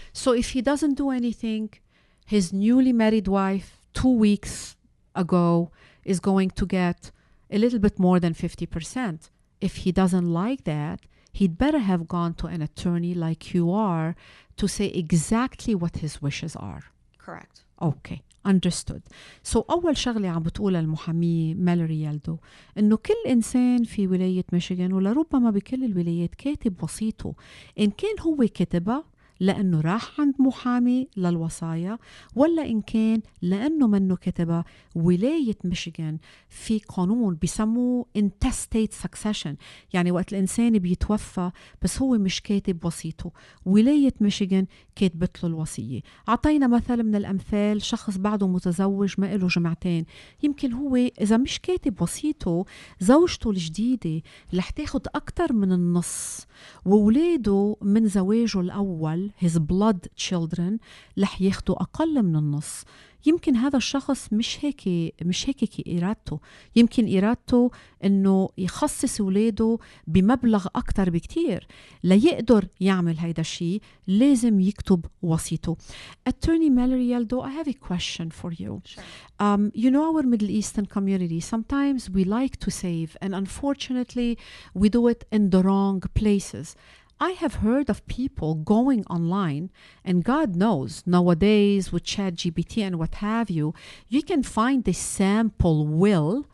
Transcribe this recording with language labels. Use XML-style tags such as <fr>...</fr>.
<en>So if he doesn't do anything, his newly married wife 2 weeks ago is going to get a little bit more than 50%. If he doesn't like that, he'd better have gone to an attorney like you are to say exactly what his wishes are. Correct. Okay. Understood.</en> <ar>So أول شغلة عم بتقولها المحامية مالوري يالدو إنه كل إنسان في ولاية ميشيغان ولربما بكل الولايات كاتب وصيته، إن كان هو كتبها لأنه راح عند محامي للوصايا ولا إن كان لأنه منه كتبها. ولاية ميشيغان في قانون بيسموه intestate succession، يعني وقت الإنسان بيتوفى بس هو مش كاتب وصيته، ولاية ميشيغان كاتبت له الوصية. عطينا مثل من الأمثال، شخص بعده متزوج ما له جمعتين، يمكن هو إذا مش كاتب وصيته زوجته الجديدة رح تاخد أكتر من النص، وولاده من زواجه الأول</ar> <en>his blood children</en> <ar>رح ياخدوا أقل من النص. يمكن هذا الشخص مش هيك إرادته، يمكن إرادته إنه يخصص ولاده بمبلغ أكتر بكتير. ليقدر يعمل هيدا الشيء لازم يكتب وصيته.</ar> <en>Attorney Mallory Yaldo, I have a question for you. Sure. You know our Middle Eastern community, sometimes we like to save and unfortunately we do it in the wrong places. I have heard of people going online, and God knows nowadays with ChatGPT and what have you, you can find a sample will.</en>